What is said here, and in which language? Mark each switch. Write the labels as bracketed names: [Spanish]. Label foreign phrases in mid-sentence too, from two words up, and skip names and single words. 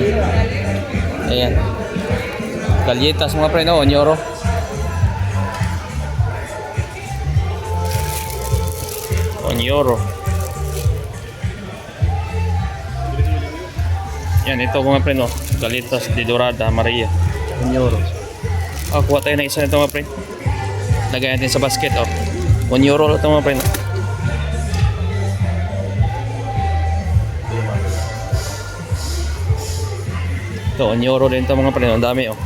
[Filipino] Ayan. Galletas mga pre, no? 1 euro. €1. Yan, ito mga pre, no? [Spanish] Galitas de Dorada, [Filipino] Maria. €1. Oh, kuha tayo ng isa nito mga pre. Lagay natin sa basket, oh. €1 ito mga pre, no? Ito, €1 din ito mga pre, no? Ang dami, oh.